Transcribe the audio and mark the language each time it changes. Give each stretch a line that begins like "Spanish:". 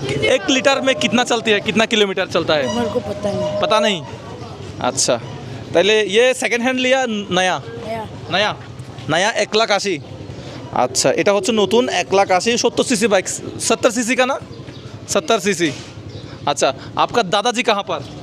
Hindi: एक लीटर में कितना चलती है, कितना किलोमीटर चलता है? मेरे को पता नहीं। अच्छा, पहले ये सेकंड हैंड लिया नया? नया। नया 1,80,000।
Bangla: अच्छा, এটা হচ্ছে নতুন 1,80,000 70 सीसी बाइक।
Hindi: 70 सीसी का ना? 70 सीसी। अच्छा, आपका दादाजी कहाँ पर?